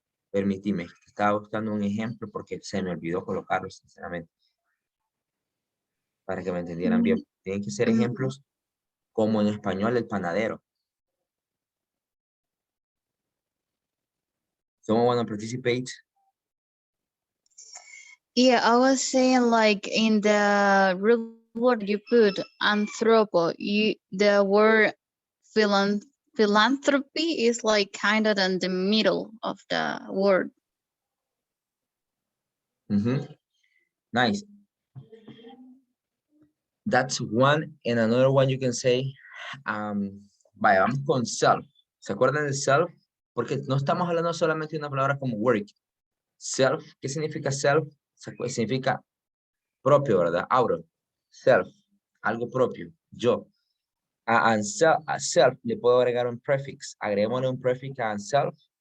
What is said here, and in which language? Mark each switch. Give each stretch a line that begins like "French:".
Spanish: Permíteme, estaba buscando un ejemplo porque se me olvidó colocarlo, sinceramente. Para que me entendieran bien. Tienen que ser ejemplos como en español el panadero.
English: Someone want to participate? Yeah, I was saying like in the root word you put anthropo, the word philanthropy is like kind of in the middle of the word. Nice. That's one, and another one you can say,
Spanish: vaya, vamos con self. ¿Se acuerdan de self? Porque no estamos hablando solamente de una palabra como work. Self, ¿qué significa self? Significa propio, ¿verdad? Auto. Self, algo propio, yo. A self le puedo agregar un prefix. Agreguémosle un prefix a self.